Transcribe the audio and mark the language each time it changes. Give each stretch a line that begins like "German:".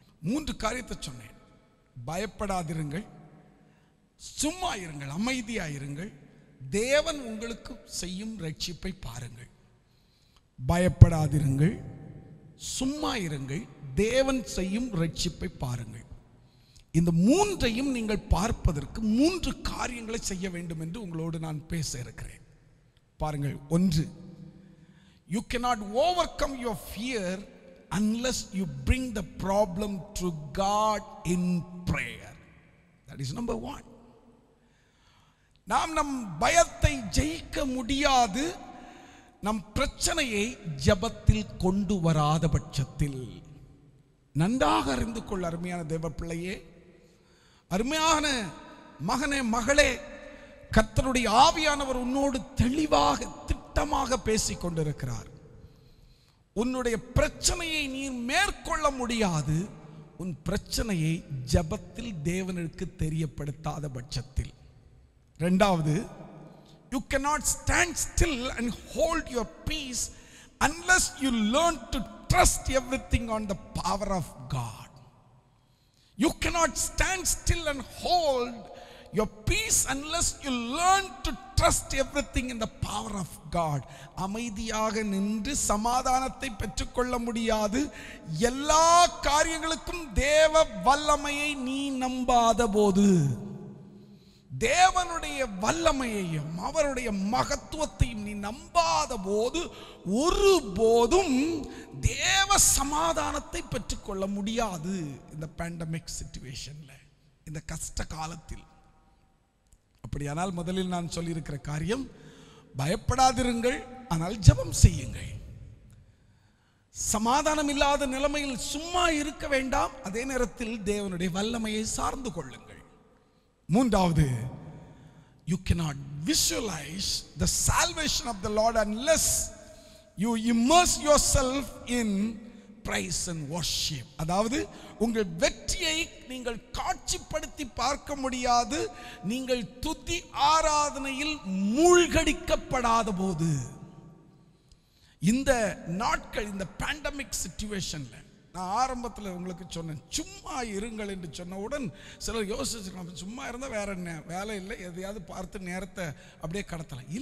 Tamil: 3 காரியத்தை சொன்னேன். பயப்படாதிருங்கள், சும்மா இருங்கள், அமைதியாயிருங்கள், தேவன் உங்களுக்கு செய்யும் ரட்சிப்பை பாருங்கள். பயப்படாதிருங்கள், சும்மா இருங்கள், தேவன் செய்யும் ரட்சிப்பை பாருங்கள். இந்த 3ஐயும் நீங்கள் பார்ப்பதற்கு 3 காரியங்களை செய்ய வேண்டும் என்று உங்களோடு நான் பேச இருக்கிறேன். பாருங்கள்.
English: 1, you cannot overcome your fear unless you bring the problem to God in prayer. That is number 1.
Tamil: நாம் நம் பயத்தை ஜெயிக்க முடியாது நம் பிரச்சனையை ஜெபத்தில் கொண்டு வராத பட்சத்தில். நன்றாக அறிந்து கொள் அருமையான தேவ பிள்ளையே, அருமையான மகனே, மகளே, கர்த்தருடைய ஆவியானவர் உன்னோடு தெளிவாக திட்டமாக பேசிக் கொண்டிருக்கிறார். உன்னுடைய பிரச்சனையை நீ மேற்கொள்ள முடியாது உன் பிரச்சனையை ஜெபத்தில் தேவனுக்கு தெரியப்படுத்தாத பட்சத்தில்.
English: 2வது, you cannot stand still and hold your peace unless you learn to trust everything on the power of God. You cannot stand still and hold your peace unless you learn to trust everything in the power of God.
Tamil: அமைதியாக நின்று சமாதானத்தை பெற்றுக்கொள்ள முடியாது எல்லா காரியங்களுக்கும் தேவ வல்லமையை நீ நம்பாத போது. தேவனுடைய வல்லமையையும் அவருடைய மகத்துவத்தையும் நீ நம்பாத போது ஒருபோதும் தேவ சமாதானத்தை பெற்றுக்கொள்ள முடியாது. இந்த பேண்டமிக் சிச்சுவேஷன்ல, இந்த கஷ்ட காலத்தில். அப்படியானால் முதலில் நான் சொல்லியிருக்கிற காரியம், பயப்படாதிருங்கள், ஆனால் ஜெபம் செய்யுங்கள். சமாதானம் இல்லாத நிலைமையில் சும்மா இருக்க வேண்டாம், அதே நேரத்தில் தேவனுடைய வல்லமையை சார்ந்து கொள்ளுங்கள்.
English: 3வது, you cannot visualize the salvation of the Lord unless you immerse yourself in praise and worship.
Tamil: அதாவது உங்கள் வெற்றியை நீங்கள் காட்சிப்படுத்தி பார்க்க முடியாது நீங்கள் துதி ஆராதனையில் மூழ்கடிக்கப்படாத போது. இந்த நாட்கள், இந்த பேண்டமிக் சிச்சுவேஷன்ல நான் ஆரம்பத்தில் உங்களுக்கு சொன்னேன், சும்மா இருங்கள் என்று சொன்னவுடன் சிலர் யோசிச்சிருக்காங்க, சும்மா இருந்தால் வேற என்ன வேலை இல்லை, எதையாவது பார்த்து நேரத்தை அப்படியே கடத்தலாம்.